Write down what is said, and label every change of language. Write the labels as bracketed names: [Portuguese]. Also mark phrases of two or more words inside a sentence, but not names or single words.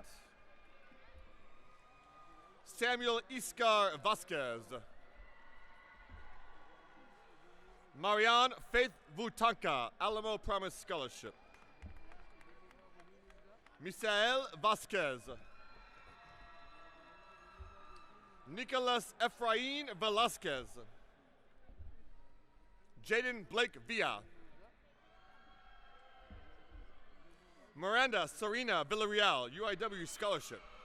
[English] Samuel Iscar Vasquez. Marianne Faith Vutanka, Alamo Promise Scholarship. Misael Vasquez. Nicholas Efrain Velasquez. Jaden Blake Villa. Miranda Serena Villarreal, UIW Scholarship.